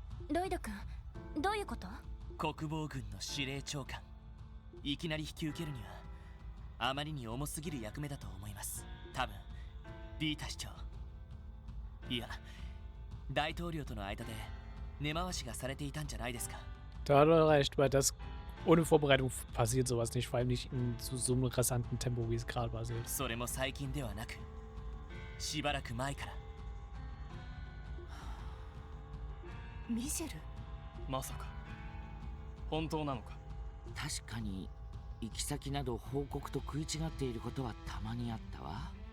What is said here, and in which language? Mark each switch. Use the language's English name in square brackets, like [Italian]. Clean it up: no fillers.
[Japanese] ロイド君、どういうこと？国防軍の司令長官、いきなり引き受けるにはあまりに重すぎる役目だと思います。多分ビータ市長、いや大統領との間で根回しがされていたんじゃないですか。 [German] Da hat er recht, weil das ohne Vorbereitung passiert sowas nicht, vor allem nicht in so einem rasanten Tempo, wie es gerade passiert. [Japanese] それも最近ではなくしばらく前から。ミシェル？まさか本当なのか？確かに行き先など報告と食い違っていることはたまにあったわ。